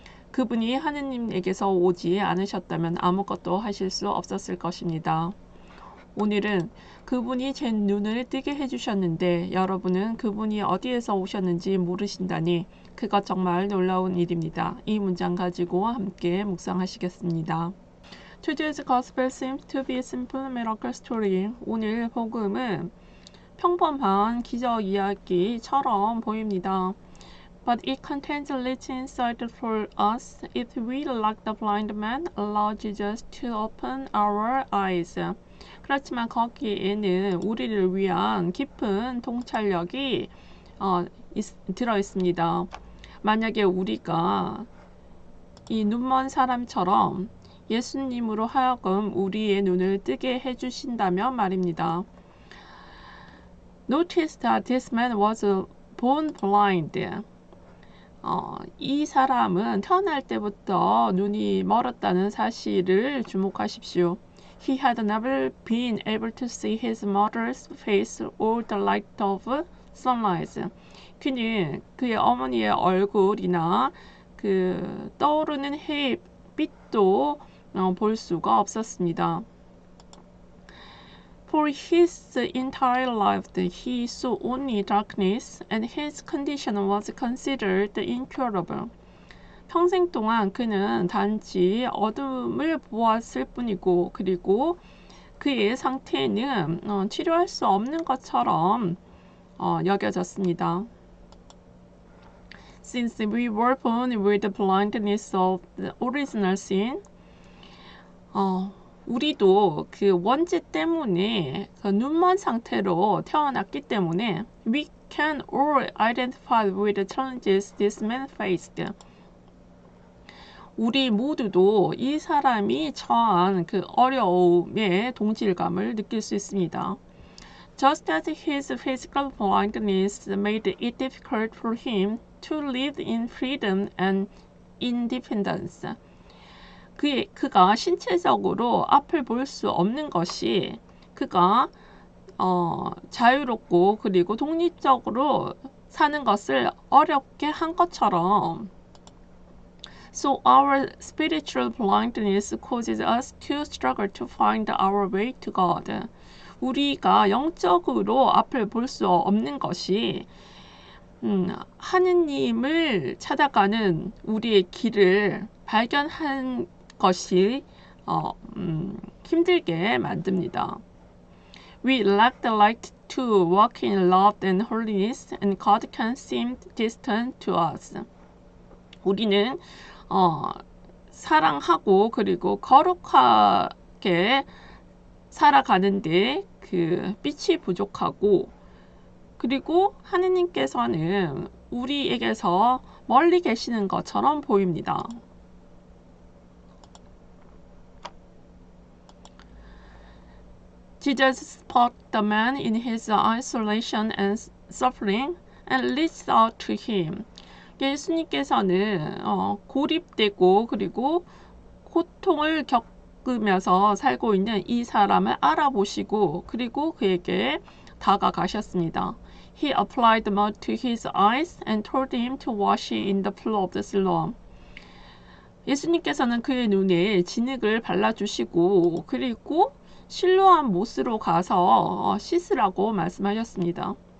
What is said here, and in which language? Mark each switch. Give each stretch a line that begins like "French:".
Korean: 그분이 하느님에게서 오지 않으셨다면 아무것도 하실 수 없었을 것입니다. 오늘은 그분이 제 눈을 뜨게 해주셨는데 여러분은 그분이 어디에서 오셨는지 모르신다니 그것 정말 놀라운 일입니다. 이 문장 가지고 함께 묵상하시겠습니다.
English: Today's Gospel seems to be a simple miracle story.
Korean: 오늘 복음은 평범한 기적 이야기처럼 보입니다.
English: But it contains a rich insight for us if we, like the blind man, allow Jesus to open our eyes.
Korean: 그렇지만 거기에는 우리를 위한 깊은 통찰력이 들어 있습니다. 만약에 우리가 이 눈먼 사람처럼 예수님으로 하여금 우리의 눈을 뜨게 해주신다면 말입니다.
English: Notice that this man was born blind.
Korean: 이 사람은 태어날 때부터 눈이 멀었다는 사실을 주목하십시오.
English: He had never been able to see his mother's face or the light of sunrise.
Korean: 그는 그의 어머니의 얼굴이나 그 떠오르는 햇빛도 볼 수가 없었습니다.
English: For his entire life, he saw only darkness, and his condition was considered incurable.
Korean: 평생 동안 그는 단지 어둠을 보았을 뿐이고, 그리고 그의 상태는 치료할 수 없는 것처럼 여겨졌습니다.
English: Since we were born with the blindness of the original sin,
Korean: 우리도 그 원죄 때문에 그 눈먼 상태로 태어났기 때문에
English: we can all identify with the challenges this man faced.
Korean: 우리 모두도 이 사람이 처한 그 어려움의 동질감을 느낄 수 있습니다.
English: Just as his physical blindness made it difficult for him to live in freedom and independence.
Korean: 그가 신체적으로 앞을 볼 수 없는 것이 그가 자유롭고 그리고 독립적으로 사는 것을 어렵게 한 것처럼
English: So our spiritual blindness causes us to struggle to find our way to God.
Korean: 우리가 영적으로 앞을 볼 수 없는 것이 하느님을 찾아가는 우리의 길을 발견한 것이 힘들게 만듭니다.
English: We lack the light to walk in love and holiness, and God can seem distant to us.
Korean: 우리는 사랑하고 그리고 거룩하게 살아가는데 그 빛이 부족하고 그리고 하느님께서는 우리에게서 멀리 계시는 것처럼 보입니다.
English: Jesus spot the man in his isolation and suffering and reached out to him.
Korean: 예수님께서는 고립되고 그리고 고통을 겪으면서 살고 있는 이 사람을 알아보시고 그리고 그에게 다가가셨습니다.
English: He applied mud to his eyes and told him to wash in the pool of the Siloam.
Korean: 예수님께서는 그의 눈에 진흙을 발라주시고 그리고 실로암 못으로 가서 씻으라고 말씀하셨습니다.